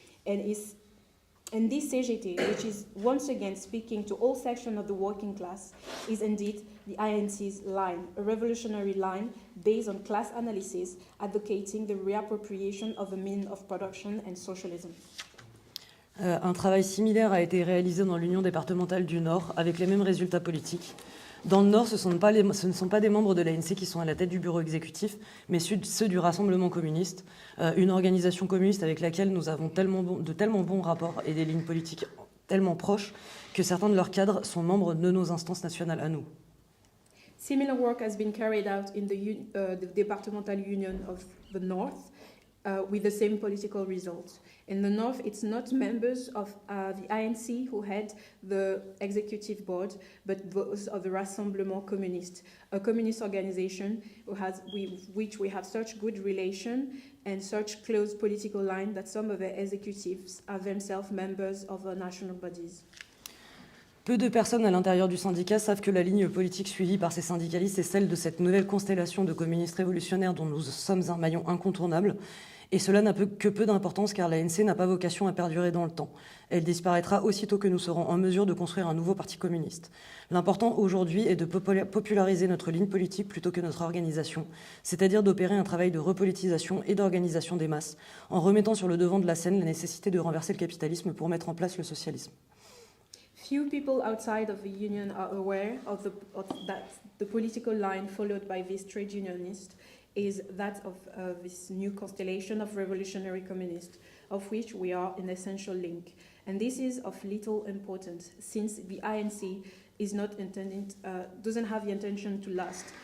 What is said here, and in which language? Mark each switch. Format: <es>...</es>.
<en>And this CGT, which is once again speaking to all sections of the working class, is indeed the INC's line, a revolutionary line based on class analysis, advocating the reappropriation of the means of production and socialism.</en> <fr>Un travail similaire a été réalisé dans l'Union départementale du Nord, avec les mêmes résultats politiques. Dans le Nord, ce ne sont pas des membres de l'ANC qui sont à la tête du bureau exécutif, mais ceux du Rassemblement communiste, une organisation communiste avec laquelle nous avons de tellement bons rapports et des lignes politiques tellement proches que certains de leurs cadres sont membres de nos instances nationales à nous.</fr> <en>Similar work has been carried out in the departmental union of the North, with the same political result. In the north, it's not members of the ANC who head the executive board, but those of the Rassemblement Communiste, a communist organization with which we have such good relation and such close political line that some of the executives are themselves members of the national bodies.</en> <fr>Peu de personnes à l'intérieur du syndicat savent que la ligne politique suivie par ces syndicalistes est celle de cette nouvelle constellation de communistes révolutionnaires dont nous sommes un maillon incontournable. Et cela n'a que peu d'importance car l'ANC n'a pas vocation à perdurer dans le temps. Elle disparaîtra aussitôt que nous serons en mesure de construire un nouveau parti communiste. L'important aujourd'hui est de populariser notre ligne politique plutôt que notre organisation, c'est-à-dire d'opérer un travail de repolitisation et d'organisation des masses, en remettant sur le devant de la scène la nécessité de renverser le capitalisme pour mettre en place le socialisme.</fr> <en>Few people outside of the union are aware of the political line followed by these trade unionists is that of this new constellation of revolutionary communists, of which we are an essential link. And this is of little importance, since the INC is not doesn't have the intention to last.</en>